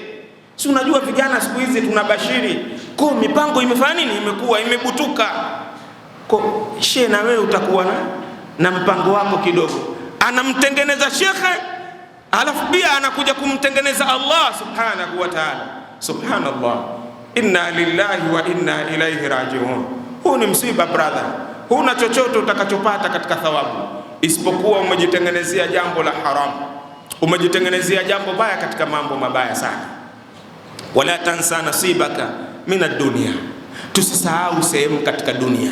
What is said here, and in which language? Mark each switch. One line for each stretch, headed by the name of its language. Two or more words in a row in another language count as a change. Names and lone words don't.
Swahili: Si unajua vijana siku hizi tunabashiri, kwa mipango imefanya nini, imebutuka. Kwa shehe, na wewe utakuwa na mpango wako kidogo. Anamtengeneza shekhe, alafu pia anakuja kumtengeneza
Arabic: الله سبحانه وتعالى. سبحان الله، إنا لله وإنا إليه راجعون.
Swahili: Huu ni msiba brother. Huna chochote utakachopata katika thawabu isipokuwa umejitengenezea jambo la haramu, umejitengenezea jambo baya katika mambo mabaya sana.
Arabic: ولا تنس نصيبك من الدنيا,
Swahili: tusisahau sehemu katika dunia.